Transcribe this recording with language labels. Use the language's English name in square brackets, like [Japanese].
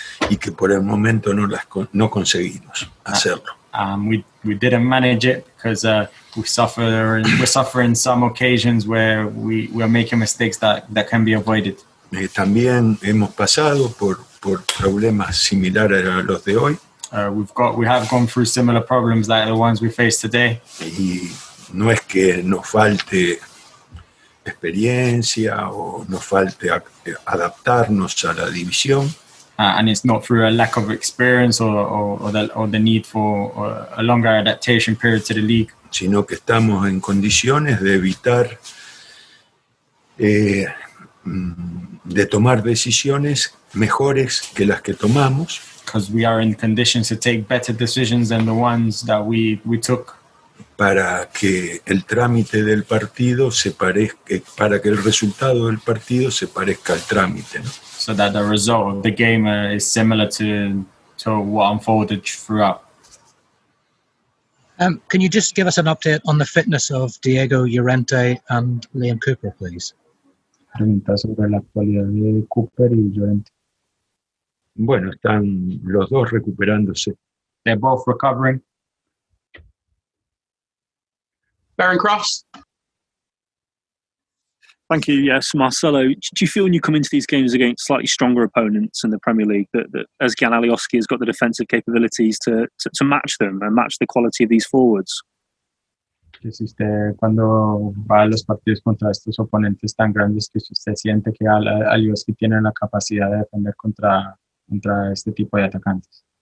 [Spanish] y que por el momento no conseguimos hacerlo. [English] We didn't manage it because we're suffering some occasions where we're making mistakes that can be avoided. [Spanish] También hemos pasado por problemas similares a los de hoy. [English] We have gone through similar problems like the ones we face today. [Spanish] Y no es que nos falte experiencia o nos falte adaptarnos a la división. [English] And it's not through a lack of experience or the need for a longer adaptation period to the league. [Spanish] Sino que estamos en condiciones de evitar de tomar decisiones mejores que las que tomamos. [English] Because we are in conditions to take better decisions than the ones that we took. [Spanish] Para que el trámite del partido para que el resultado del partido se parezca al trámite, ¿no? [English] So that the result of the game is similar to what unfolded throughout. Can you just give us an update on the fitness of Diego Llorente and Liam Cooper, please? [Spanish] Pregunta sobre la actualidad de Cooper y Llorente. Bueno, están los dos recuperándose. [English] They're both recovering. Baron Cross. Thank you. Yes, Marcelo, do you feel when you come into these games against slightly stronger opponents in the Premier League that Özcan Alioski has got the defensive capabilities to match them and match the quality of these forwards? [Spanish] Que si usted cuando va a los partidos contra estos oponentes tan grandes, que si usted siente que Alioski tiene la capacidad de defender contra este tipo de atacantes.